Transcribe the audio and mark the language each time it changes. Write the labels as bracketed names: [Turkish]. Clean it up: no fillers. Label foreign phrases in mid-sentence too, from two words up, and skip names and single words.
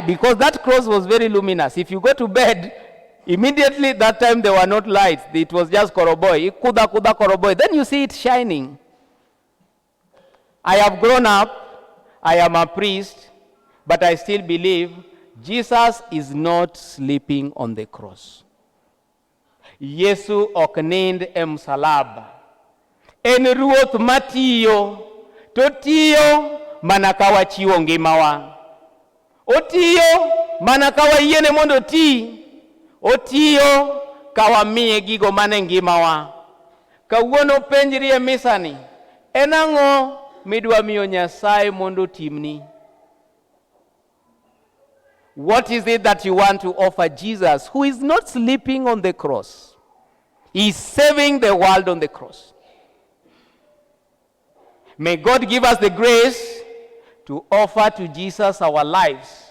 [English] Because that cross was very luminous. If you go to bed, immediately that time there were not lights. It was just koroboi. Kuda koroboi. Then you see it shining. I have grown up. I am a priest. But I still believe Jesus is not sleeping on the cross. [Luo (Kenya and Tanzania)] Yesu ok nind e msalaba. En ruoth matiyo. Totiyo mana ka wachiwo ngimawa. Otiyo mana ka wayiene mondo oti. Otiyo ka wamiye gigo mane ngimawa. Kawuono penjri e misani, en ang'o midwa miyo Nyasaye mondo timni? [English] What is it that you want to offer Jesus, who is not sleeping on the cross? He is saving the world on the cross. May God give us the grace to offer to Jesus our lives.